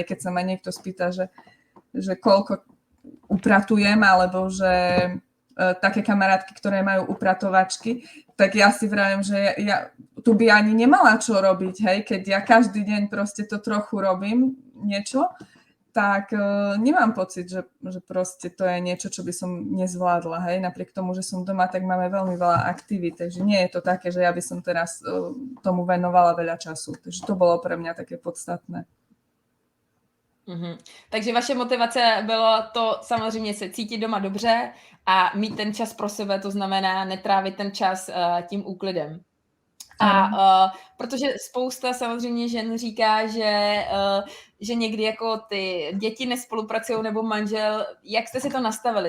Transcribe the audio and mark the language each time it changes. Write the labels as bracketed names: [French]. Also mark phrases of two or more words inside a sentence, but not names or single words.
[Slovak] Keď sa ma niekto spýta, že koľko upratujem, alebo že také kamarátky, ktoré majú upratovačky, tak ja si vravím, že ja tu by ani nemala čo robiť, hej, keď ja každý deň proste to trochu robím, niečo, tak nemám pocit, že proste to je niečo, čo by som nezvládla, hej. Napriek tomu, že som doma, tak máme veľmi veľa aktivít, takže nie je to také, že ja by som teraz tomu venovala veľa času. Takže to bolo pre mňa také podstatné. [Czech] Takže vaše motivace bylo to samozřejmě se cítit doma dobře a mít ten čas pro sebe, to znamená netrávit ten čas tím úklidem. A protože spousta samozřejmě žen říká, že někdy jako ty děti nespolupracují nebo manžel, jak jste si to nastavili?